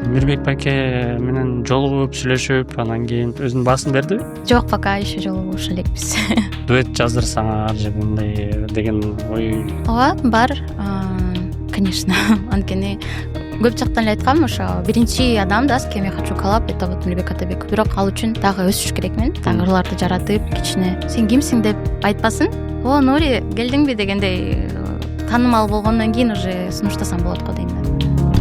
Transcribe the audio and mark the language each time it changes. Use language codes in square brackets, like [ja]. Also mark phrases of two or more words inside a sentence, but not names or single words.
[ky] Мирбек байке менен жолугуп сүйлөшүп, анан кийин өзүнүн баасын бердиби? Жок, [ru] пока еще [ky] жолугуша элекпиз. Дуэт жаздырсаңар же мындай деген ой? Ооба, бар. Конечно. Анткени көп жактан эле айткам, ошо биринчи адам да, [ru] с кем я хочу коллаб, это вот Мирбек Атабеков. [ky] Бирок ал үчүн дагы өсүш керекмин. Дагы ырларды жаратып, кичине "Сен кимсиң" деп айтпасын. "О, Нури, келдиңби" дегендей таанымал болгондон кийин уже сунуштасам болот го дейм мен.